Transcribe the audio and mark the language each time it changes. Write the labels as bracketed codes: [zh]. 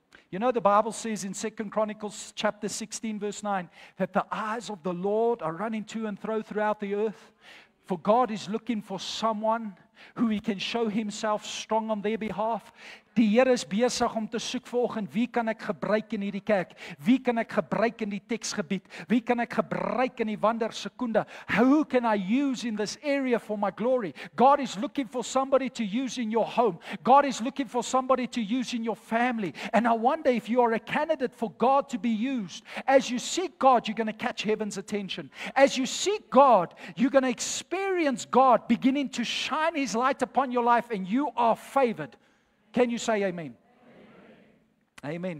[en] You know, the Bible says in 2 Chronicles chapter 16 verse 9 that the eyes of the Lord are running to and fro throughout the earth. For God is looking for someone who He can show Himself strong on their behalf. [af] Die Here is besig om te soek vanoggend, wie kan ek gebruik in hierdie kerk? Wie kan ek gebruik in die teksgebied? Wie kan ek gebruik in die wandersekonde? [en] Who can I use in this area for my glory? God is looking for somebody to use in your home. God is looking for somebody to use in your family. And I wonder if you are a candidate for God to be used. As you seek God, you're going to catch heaven's attention. As you seek God, you're going to experience God beginning to shine His light upon your life, and you are favored. Can you say amen? Amen. Amen.